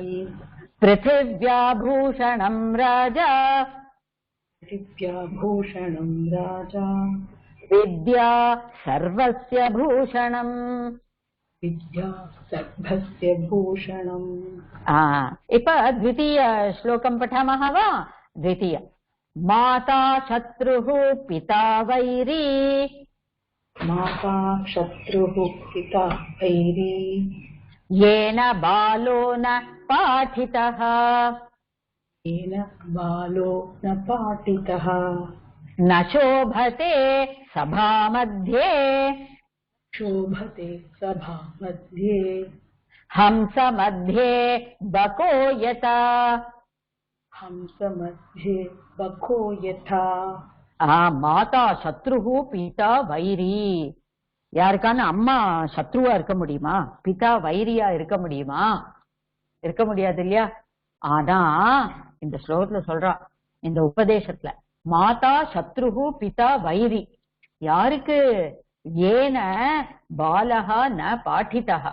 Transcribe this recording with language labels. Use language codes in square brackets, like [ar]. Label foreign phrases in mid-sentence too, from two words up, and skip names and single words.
[sa] पृथिव्या भूषणं राजा. पृथिव्या भूषणं राजा. विद्या सर्वस्य भूषणम्. विद्या सर्वस्य भूषणम्. இப்ப द्वितीय श्लोकं पठामः वा? द्वितीय माता शत्रुः पिता वैरी. माता शत्रुः पिता वैरी. येन बालो न पाठितः. येन बालो न पाठितः. न शोभते सभा मध्ये. शोभते सभा मध्ये. हंस मध्ये बको यथा. हंस मध्ये बको यथा. माता शत्रुः पिता वैरी. [ta] யாருக்கான அம்மா சத்ருவா இருக்க முடியுமா? பிதா வைரியா இருக்க முடியுமா? இருக்க முடியாது இல்லையா? ஆனா இந்த ஸ்லோகத்துல சொல்றா, இந்த உபதேசத்துல [sa] माता शत्रुः पिता वैरी. யாருக்கு? येन बालका न पाठिता.